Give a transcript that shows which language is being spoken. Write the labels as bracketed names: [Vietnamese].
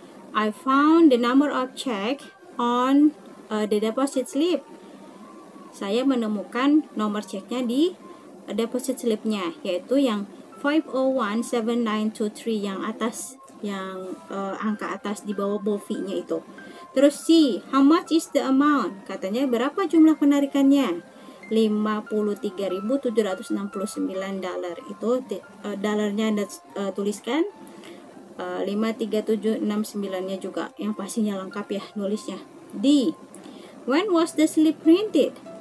[English] I found the number of check on the deposit slip. [Indonesian] Saya menemukan nomor ceknya di deposit slipnya, yaitu yang 5017923 yang atas, yang angka atas di bawah BOFI-nya itu. [English] Terus C, how much is the amount? [Indonesian] Katanya berapa jumlah penarikannya? $53.769. Itu dolarnya Anda tuliskan, 53769-nya juga yang pastinya lengkap ya nulisnya. [English] D, when was the slip printed?